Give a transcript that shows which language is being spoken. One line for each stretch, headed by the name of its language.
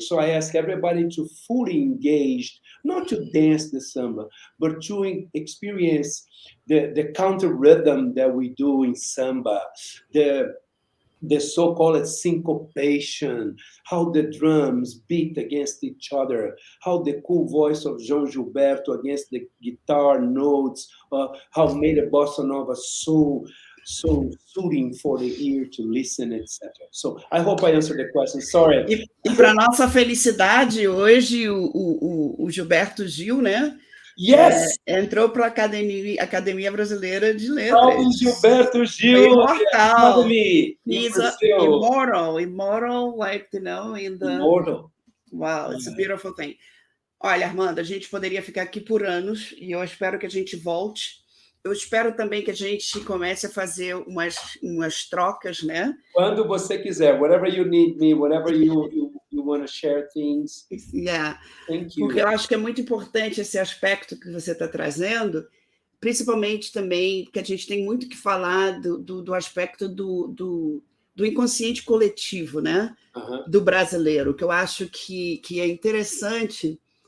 English: So I ask everybody to fully engage, not to dance the samba, but to experience the counter rhythm that we do in samba, the so-called syncopation, how the drums beat against each other, how the cool voice of João Gilberto against the guitar notes, how made a bossa nova so soothing for the ear to listen, etc. So I hope I answered the question. Sorry.
Portuguese: E para nossa felicidade, hoje o Gilberto Gil, né?
English: Yes!
Portuguese: Entrou para a Academia Brasileira de Letras. Salve Gilberto Gil! Imortal.
English: He's immortal, like, you know, in the... Immortal. Wow, it's a beautiful thing.
Portuguese: Olha, Armando, a gente poderia ficar aqui por anos, e eu espero que a gente volte. Eu espero também que a gente comece a fazer umas trocas, né? Quando você quiser,
English: whatever you need me, whatever you want to share things. Yeah. Thank you.
Portuguese: Porque eu acho que é muito importante esse aspecto que você está trazendo, principalmente também que a gente tem muito que falar do aspecto do inconsciente coletivo, né? Do brasileiro, que eu acho que é interessante.